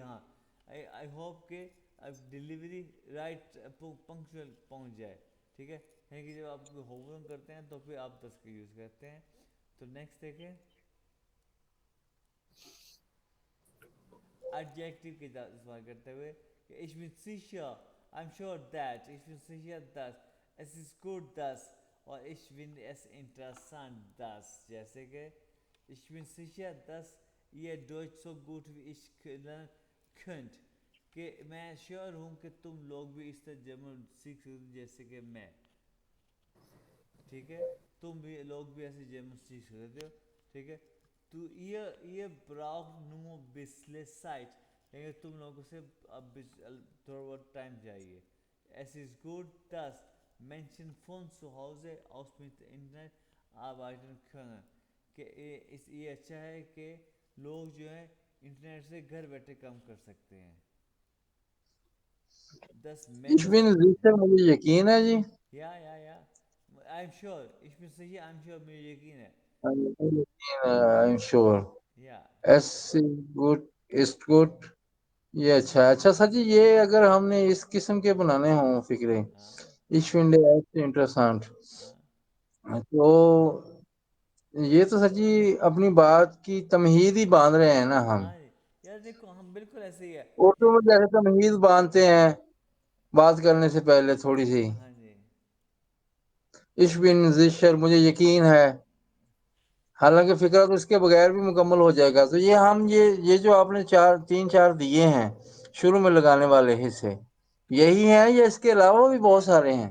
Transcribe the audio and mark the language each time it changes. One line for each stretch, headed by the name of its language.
Urdu: ہاں I hope کہ delivery right punctual پہنچ جائے. ٹھیک ہے یعنی کہ جب آپ ہوم کرتے ہیں تو پھر آپ 10 کا یوز کرتے ہیں. تو نیکسٹ دیکھیں ایڈجیکٹیو کے استعمال کرتے ہوئے کہ
German: ich bin sicher,
English: I'm sure that,
German: ich bin sicher dass, es ist gut dass
Urdu: اور
German: ich finde es interessant dass.
Urdu: جیسے کہ
German: ich bin sicher dass ihr Deutsch so gut wie ich lernen könnt.
Urdu: کہ میں sure ہوں کہ تم لوگ بھی اس طرح جرمن سیکھ سکتے جیسے کہ میں. ٹھیک ہے تم بھی لوگ بھی ایسے جرمن سیکھ سکتے ہو. ٹھیک ہے تو یہ
German: braucht nur bisschen Zeit,
Urdu: یعنی تم لوگوں سے اب تھوڑا بہت ٹائم چاہیے.
German: Es ist gut dass Menschen von zu Hause aus mit Internet arbeiten können.
Urdu: کہ یہ اچھا ہے کہ لوگ جو ہیں انٹرنیٹ سے گھر بیٹھے کام کر سکتے ہیں. 10
German: Ich bin sicher,
Urdu: مجھے یقین ہے جی. یا
English: I'm sure,
German: ich bin sicher,
English: I'm sure,
Urdu: مجھے یقین ہے.
English: I'm sure.
Urdu: یا
German: Es ist gut.
Urdu: یہ اچھا ہے. اچھا سر جی یہ اگر ہم نے اس قسم کے بنانے ہوں فکرے ہاں
German: Ich finde es interessant
Urdu: ہاں تو یہ تو سر جی اپنی بات کی تمہید ہی باندھ رہے ہیں نا ہم. ہاں جی یار دیکھو ہم بالکل ایسے ہی ہے. اردو میں جیسے تمہید باندھتے ہیں بات کرنے سے پہلے تھوڑی سی. ہاں جی
German: Ich bin sicher,
Urdu: مجھے یقین ہے. حالانکہ فکرہ تو اس کے بغیر بھی مکمل ہو جائے گا. تو یہ ہم یہ جو آپ نے 3-4 دیے ہیں شروع میں لگانے والے حصے یہی ہیں یا اس کے علاوہ بھی بہت سارے ہیں؟